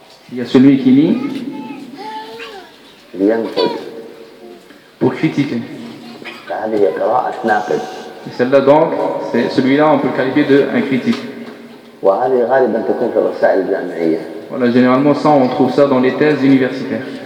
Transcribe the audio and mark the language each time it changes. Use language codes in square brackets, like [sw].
[fr] Il y a celui qui lit pour critiquer. Et celle-là donc, c'est celui-là on peut qualifier de un critique. [ar] وهذه غالبا تكون في الرسائل الجامعية. [fr] Voilà, généralement ça, on trouve ça dans les thèses universitaires.